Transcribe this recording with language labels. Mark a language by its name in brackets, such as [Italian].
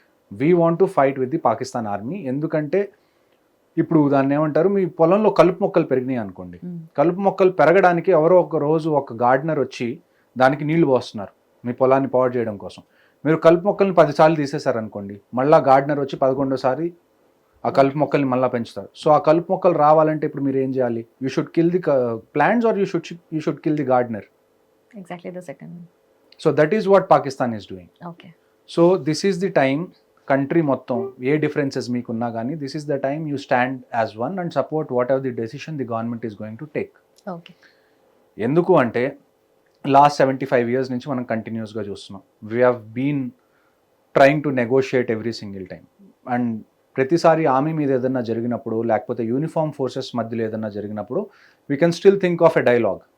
[English] We want to fight with the Pakistan army. [Telugu] ఎందుకంటే ఇప్పుడు దాన్ని ఏమంటారు, మీ పొలంలో కలుపు మొక్కలు పెరిగినాయి అనుకోండి, కలుపు మొక్కలు పెరగడానికి ఎవరో ఒక రోజు ఒక గార్డెనర్ వచ్చి దానికి నీళ్లు పోస్తున్నారు మీ పొలాన్ని పాడు చేయడం కోసం. మీరు కలుపు మొక్కల్ని 10 సార్లు తీసేశారనుకోండి, మళ్ళీ గార్డెనర్ వచ్చి 11వ ఆ కలుపు మొక్కల్ని మళ్ళీ పెంచుతారు. సో ఆ కలుపు మొక్కలు రావాలంటే ఇప్పుడు మీరు ఏం చేయాలి? [English] You should kill the plants or you should kill the gardener. Exactly the second. So that is what Pakistan is doing. Okay. So this is the time, country [Telugu] మొత్తం ఏ డిఫరెన్సెస్ మీకున్నా కానీ [English] this is the time you stand as one and support whatever the decision the government is going to take. Okay. [Telugu] ఎందుకు అంటే last 75 years నుంచి మనం కంటిన్యూస్గా చూస్తున్నాం. [English] We have been trying to negotiate every single time. [Telugu] And ప్రతిసారి army మీద ఏదన్నా జరిగినప్పుడు లేకపోతే యూనిఫామ్ ఫోర్సెస్ మధ్యలో ఏదన్నా జరిగినప్పుడు [English] We can still think of a dialogue.